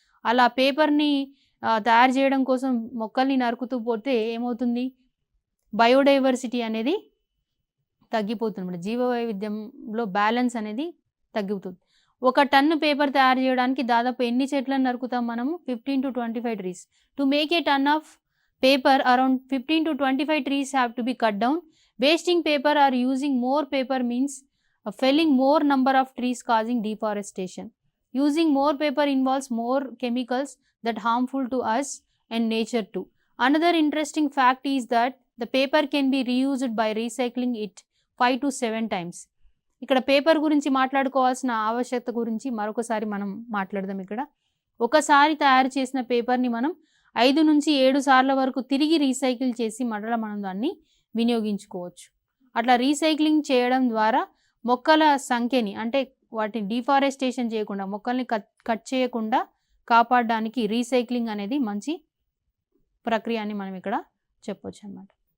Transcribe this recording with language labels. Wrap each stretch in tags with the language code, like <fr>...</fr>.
<te>అలా పేపర్ని తయారు చేయడం కోసం మొక్కల్ని నరుకుతూ పోతే ఏమవుతుంది, బయోడైవర్సిటీ అనేది తగ్గిపోతుంది. జీవ వైవిధ్యంలో బ్యాలెన్స్ అనేది తగ్గిపోతుంది. 1 టన్ను పేపర్ తయారు చేయడానికి దాదాపు ఎన్ని చెట్లను నరుకుతాం మనము?</te> <en>15 to 25 trees. To make a ton of paper around 15 to 25 trees have to be cut down. Wasting paper or using more paper means felling more number of trees causing deforestation. Using more paper involves more chemicals that harmful to us and nature too. Another interesting fact is that the paper can be reused by recycling it 5 to 7 times.</en> <te>ఇక్కడ paper గురించి మాట్లాడుకోవాల్సిన ఆవశ్యకత గురించి మరొకసారి మనం మాట్లాడదాం. ఇక్కడ ఒకసారి తయారు చేసిన పేపర్ని మనం 5 నుంచి 7 సార్ల వరకు తిరిగి రీసైకిల్ చేసి మరలా మనం దాన్ని వినియోగించుకోవచ్చు. అట్లా రీసైక్లింగ్ చేయడం ద్వారా మొక్కల సంఖ్యని అంటే వాటిని డిఫారెస్టేషన్ చేయకుండా, మొక్కల్ని కట్ చేయకుండా కాపాడడానికి రీసైక్లింగ్ అనేది మంచి ప్రక్రియ అని మనం ఇక్కడ చెప్పొచ్చు అన్నమాట.</te>